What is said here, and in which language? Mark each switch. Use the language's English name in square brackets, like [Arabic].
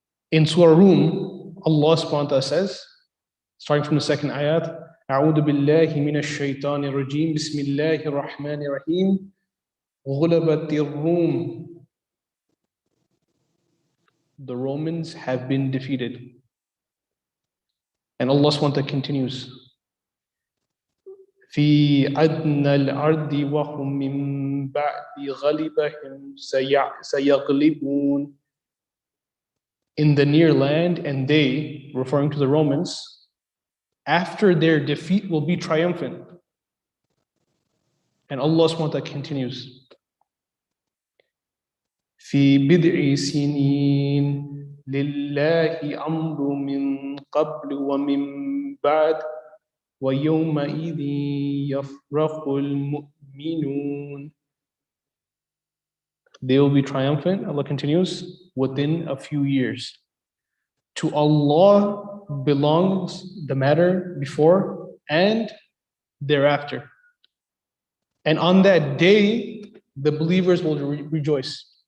[English] In Surah Rum, Allah subhanahu wa ta'ala says, starting from the second ayat, [Arabic] أعوذ بالله من الشيطان الرجيم بسم الله الرحمن الرحيم غلبت الروم. [English] The Romans have been defeated. And Allah subhanahu wa ta'ala continues, [Arabic] في أدنى الأرض وهم من بعد غلبهم سيغلبون. [English] In the near land, and they, referring to the Romans, after their defeat will be triumphant. And Allah subhanahu wa ta'ala continues, [Arabic] في بضع سنين لله أمر من قبل ومن بعد ويومئذ يفرح المؤمنون. [English] They will be triumphant, Allah continues, within a few years. To Allah belongs the matter before and thereafter. And on that day, the believers will rejoice.